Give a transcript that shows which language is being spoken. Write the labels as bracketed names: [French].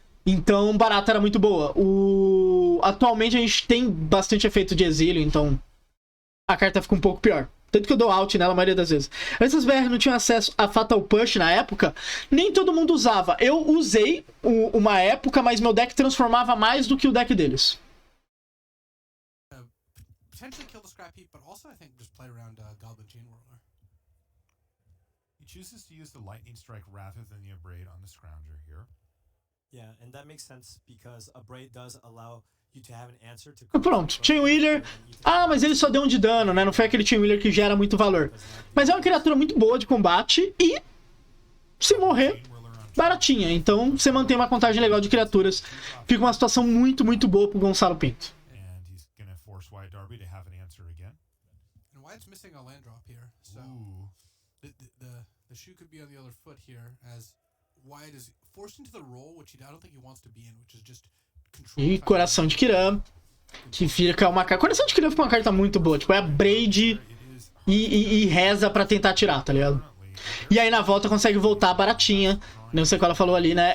[Portuguese] Então, barata era muito boa. Atualmente a gente tem bastante efeito de exílio, então a carta fica um pouco pior. Tanto que eu dou out nela a maioria das vezes. Essas BR não tinham acesso a Fatal Push na época. Nem todo mundo usava. Eu usei uma época, mas meu deck transformava mais do que o deck deles. [English] Potentially kill the Scrap Heap, but also I think just play around Goblin Chain Whirler. he chooses to use the Lightning Strike rather than the Abrade on the Scrounger here. Yeah, and that makes sense because a braid does allow you to have an answer to. [Portuguese] Pronto, Chain Wheeler. Ah, mas ele só deu 1 de dano, né? Não foi aquele Chain Wheeler que gera muito valor. Mas é uma criatura muito boa de combate e, se morrer, baratinha. Então você mantém uma contagem legal de criaturas. Fica uma situação muito boa pro Gonçalo Pinto. [English] And he's gonna force Wyatt Darby to have an answer again. And Wyatt's missing a land drop here, so Ooh. the the shoe could be on the other foot here as Wyatt is forced into the role, which I don't think he wants to be in, which is just control. [Portuguese] E Coração de Kiran, que fica uma carta... Coração de Kiran fica uma carta muito boa. Tipo, é a Braid e reza pra tentar tirar, tá ligado? E aí na volta consegue voltar baratinha. Não sei qual ela falou ali, né?